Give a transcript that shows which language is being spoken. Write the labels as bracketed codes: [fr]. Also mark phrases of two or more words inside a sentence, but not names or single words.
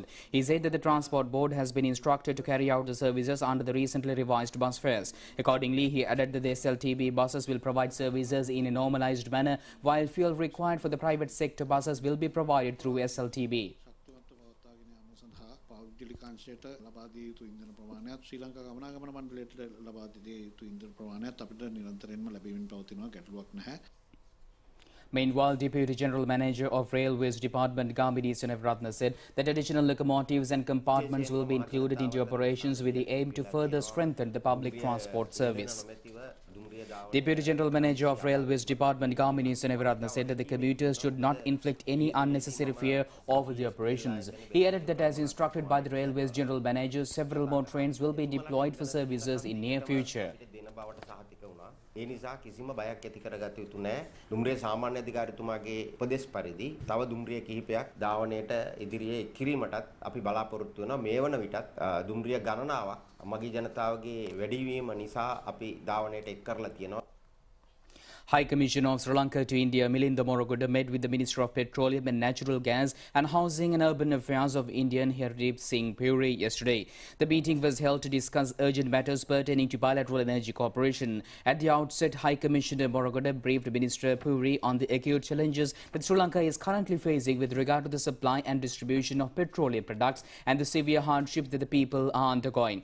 [en] He said that the Transport Board has been instructed to carry out the services under the recently revised bus fares. Accordingly, he added that the SLTB buses will provide services in a normalized manner, while fuel required for the private sector buses will be provided through SLTB. [si] පෞද්ගලිකාංශයට ලබා දිය යුතු ඉන්ධන ප්‍රමාණයත් ශ්‍රී ලංකා ගමනාගමන මණ්ඩලයට ලබා දිය යුතු ඉන්ධන ප්‍රමාණයත් අපිට නිරන්තරයෙන්ම ලැබෙමින් පවතිනවා ගැටලුවක් නැහැ. [en] Meanwhile, Deputy General Manager of Railways Department Gamini Senevratna said that additional locomotives and compartments will be included into operations with the aim to further strengthen the public transport service. Deputy General Manager of Railways Department Gamini Senevratna said that the commuters should not inflict any unnecessary fear over the operations. He added that as instructed by the Railways General Manager, several more trains will be deployed for services in near future. [si] ඒ නිසා කිසිම බයක් ඇති කරගත යුතු නැහැ. දුම්රිය සාමාන්‍ය අධිකාරිතුමාගේ උපදෙස් පරිදි තව දුම්රිය කිහිපයක් ධාවනයට ඉදිරියේ කිරීමටත් අපි බලාපොරොත්තු වෙනවා. මේ වන විටත් දුම්රිය ගණනාවක් මගී ජනතාවගේ වැඩිවීම නිසා අපි ධාවනයට එක් කරලා තියෙනවා. [en] High Commissioner of Sri Lanka to India, Milinda Morogoda, met with the Minister of Petroleum and Natural Gas and Housing and Urban Affairs of Indian Hardeep Singh Puri yesterday. The meeting was held to discuss urgent matters pertaining to bilateral energy cooperation. At the outset, High Commissioner Morogoda briefed Minister Puri on the acute challenges that Sri Lanka is currently facing with regard to the supply and distribution of petroleum products and the severe hardship that the people are undergoing.